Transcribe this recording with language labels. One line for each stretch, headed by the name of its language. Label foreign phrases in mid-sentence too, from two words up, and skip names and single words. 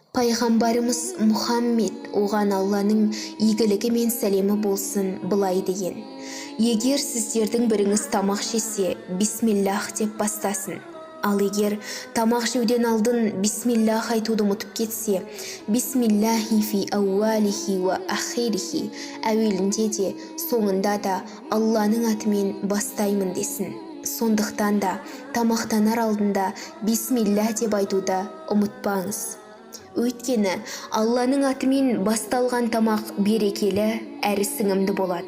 Kazakh: Пайғамбарымыз Мұхаммед оған Алланың игілігі мен сәлемі болсын былай деген: егер сіздердің біріңіз тамақ жесе, бисмиллах деп бастасын. Ал егер тамақ жеуден алдын бисмиллах айтуды ұмытып кетсе,
Arabic: بسم الله في أوله وآخره,
Kazakh: әуелінде де соңында да Алланың атымен бастаймын десін. Сондықтан да тамақтанар алдында бисмилля деп айтуды ұмытпаңыз. Өйткені Алланың атымен басталған тамақ берекелі әрі сіңімді болады.